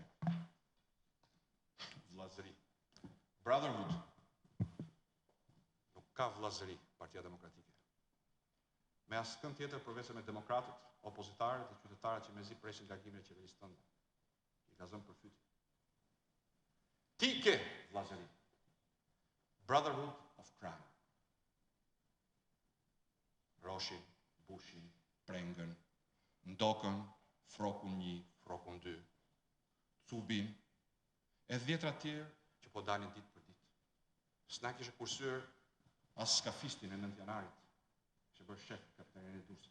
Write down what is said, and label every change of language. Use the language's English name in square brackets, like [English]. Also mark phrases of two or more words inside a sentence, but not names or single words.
[Albanian] Vllazëri. Brotherhood. Nuk ka vllazëri Partia Demokratike. Me askën tjetër përveç me demokratët, opozitarët dhe qytetarët që mezi presin largimin e qeverisë tënde. I ka zënë përfytje. Ti ke vllazëri. [English] Brotherhood of crime. [Albanian] Roshin, Bushin, Prengën, Ndokën, Frokun 1, Frokun 2, Cubin, e 10 tjerë që po dalin ditë për ditë. S'na kishe kursyer as skafistin e 9 janarit, që bërë shef kapitenin e Durrësit.